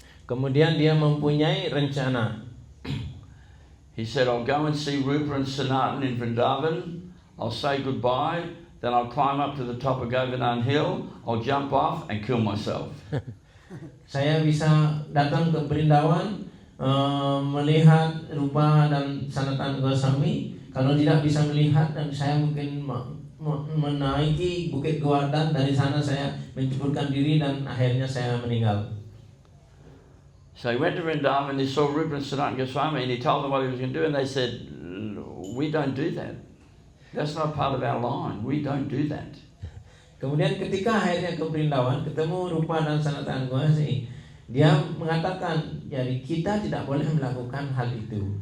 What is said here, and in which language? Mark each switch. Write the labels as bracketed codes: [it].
[id] Kemudian dia mempunyai rencana. [en] He said, "I'll go and see Rupa and Sanatan in Vrindavan. I'll say goodbye. Then I'll climb up to the top of Govardhan Hill. I'll jump off and kill myself." [id] Saya bisa datang ke Brindavan, melihat Rupa dan Sanatan Goswami. Kalau tidak bisa melihat, dan saya mungkin menaiki Bukit Govardhan, dari sana saya menceburkan diri dan akhirnya saya meninggal. [en] So he went to Vrindavan. He saw Rupa and Sanatan Goswami, and he told them what he was going to do. And they said, "We don't do that. That's not part of our line. We don't do that." [id] Kemudian ketika akhirnya ke Brindavan, ketemu Rupa dan Sanatan Goswami, dia mengatakan, jadi kita tidak boleh melakukan hal itu.